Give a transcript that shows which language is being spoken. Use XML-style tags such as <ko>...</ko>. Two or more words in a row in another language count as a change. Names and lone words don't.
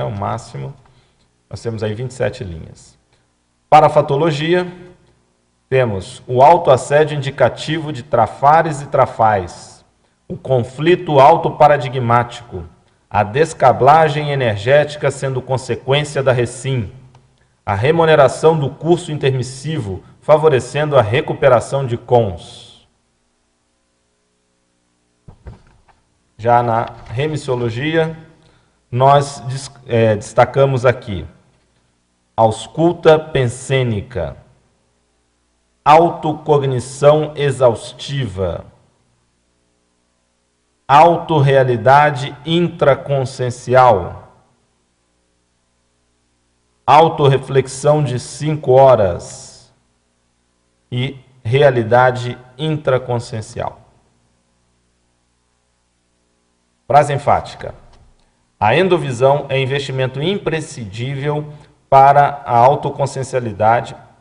<pt>O máximo, nós temos aí 27 linhas. Parafatologia, temos o autoassédio indicativo de trafares e trafais, o conflito autoparadigmático, a descablagem energética sendo consequência da recim, a remuneração do curso intermissivo favorecendo a recuperação de cons. Já na remissiologia, nós destacamos aqui ausculta pensênica, autocognição exaustiva, autorrealidade intraconsciencial, autorreflexão de 5 horas e realidade intraconsciencial. Frase enfática. A endovisão é investimento imprescindível para a autoconsciencialidade.</pt>